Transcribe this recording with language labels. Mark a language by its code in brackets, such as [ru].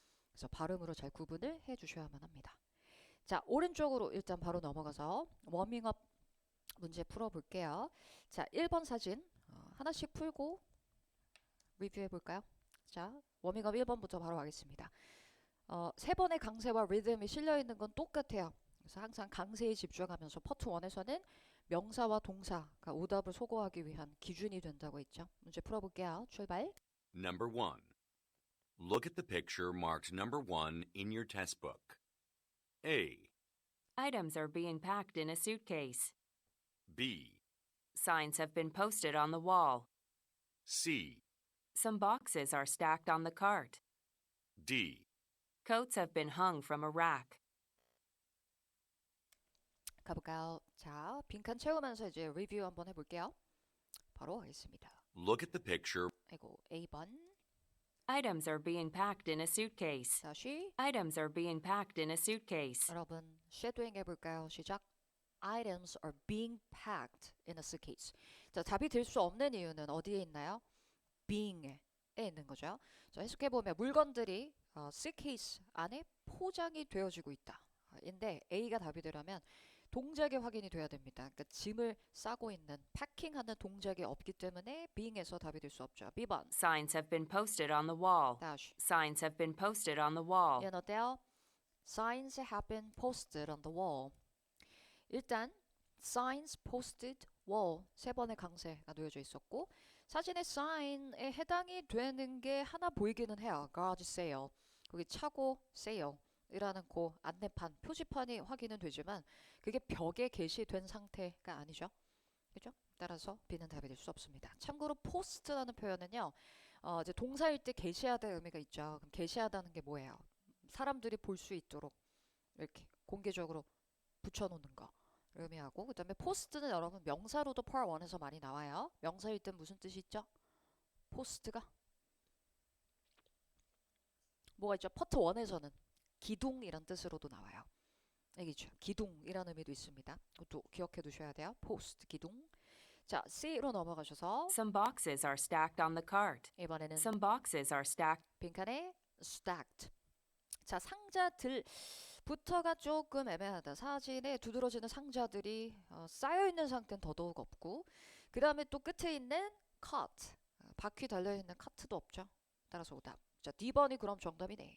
[ko] 그래서 발음으로 잘 구분을 해 주셔야만 합니다. 자, 오른쪽으로 일단 바로 넘어가서 워밍업 문제 풀어볼게요. 자, 1번 사진 하나씩 풀고 리뷰해 볼까요? 자, 워밍업 1번부터 바로 가겠습니다. 세 번의 강세와 리듬이 실려 있는 건 똑같아요. 그래서 항상 강세에 집중하면서 파트 1에서는 명사와 동사가 오답을 소거하기 위한 기준이 된다고 했죠. 문제 풀어볼게요. 출발. [en] Number 1. Look at the picture marked number 1 in your test book. A, Items are being packed in a suitcase. B, Signs have been posted on the wall. C, Some boxes are stacked on the cart. D. Coats have been hung from a rack. [ko] 가볼까요? 자, 빈칸 채우면서 이제 리뷰 한번 해볼게요. 바로 가겠습니다. [en] Look at the picture. [ko] 아이고, A번. [en] Items are being packed in a suitcase. [ko] 다시. [en] Items are being packed in a suitcase. [ko] 여러분, 쉐도잉 해볼까요? 시작. [en] Items are being packed in a suitcase. [ko] 자, 답이 될 수 없는 이유는 어디에 있나요? being에 있는 거죠. 자, 해석해보면 물건들이 suitcase 안에 포장이 되어지고 있다. 인데 A가 답이 되려면 동작이 확인이 돼야 됩니다. 그러니까 짐을 싸고 있는 패킹하는 동작이 없기 때문에 being에서 답이 될 수 없죠. B번. [en] Signs have been posted on the wall. [ko] 다시. [en] Signs have been posted on the wall. [ko] 얘는 어때요? [en] Signs have been posted on the wall. [ko] 일단 [en] signs posted wall [ko] 세 번의 강세가 놓여져 있었고 사진의 sign에 해당이 되는 게 하나 보이기는 해요. [en] garage sale. [ko] 거기 차고 sale 이라는 그 안내판, 표지판이 확인은 되지만 그게 벽에 게시된 상태가 아니죠. 그죠? 따라서 B는 답이 될 수 없습니다. 참고로 post라는 표현은요. 이제 동사일 때 게시하다의 의미가 있죠. 그럼 게시하다는 게 뭐예요? 사람들이 볼 수 있도록 이렇게 공개적으로 붙여놓는 거 의미하고 그 다음에 post는 여러분 명사로도 part 1에서 많이 나와요. 명사일 땐 무슨 뜻이 있죠? post가 뭐가 있죠? part 1에서는 기둥이란 뜻으로도 나와요. 알겠죠? 기둥이라는 의미도 있습니다. 그것도 기억해 두셔야 돼요. post, 기둥. 자, C로 넘어가셔서 [en] Some boxes are stacked on the cart. [ko] 이번에는 [en] Some boxes are stacked. [ko] 빈칸에 stacked. 자, 상자들부터가 조금 애매하다. 사진에 두드러지는 상자들이 쌓여있는 상태는 더더욱 없고 그 다음에 또 끝에 있는 cart. 바퀴 달려있는 카트도 없죠. 따라서 오답. 자, D번이 그럼 정답이네.